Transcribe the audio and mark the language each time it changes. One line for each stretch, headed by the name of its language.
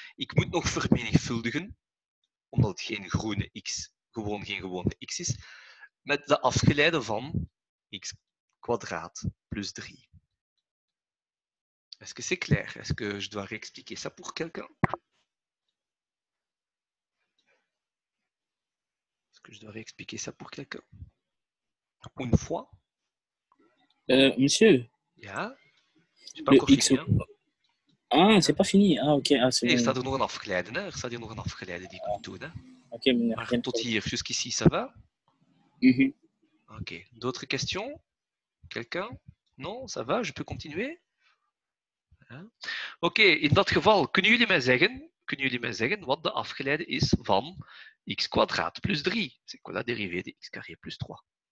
Dutch: Ik moet nog vermenigvuldigen, omdat het gewoon geen gewone x is, met de afgeleide van x kwadraat plus 3.
French: Est-ce que c'est clair? Est-ce que je dois réexpliquer ça pour quelqu'un? Est-ce que je dois réexpliquer ça pour quelqu'un? Une fois? Monsieur. Ja? J'ai pas encore fini. Ah, c'est pas fini. Ah, ok. Ah,
Dutch: nee, er staat er nog een afgeleide. Hè? Er staat hier nog een afgeleide die ik moet doen. Hè? Okay, maar tot hier,
French: jusqu'ici, ça va? Ok. D'autres questions? Quelqu'un? Non, ça va? Je peux continuer?
Dutch: Oké, in dat geval, kunnen jullie mij zeggen wat de afgeleide is van x kwadraat plus 3?
French: C'est quoi la dérivée de x carré plus 3?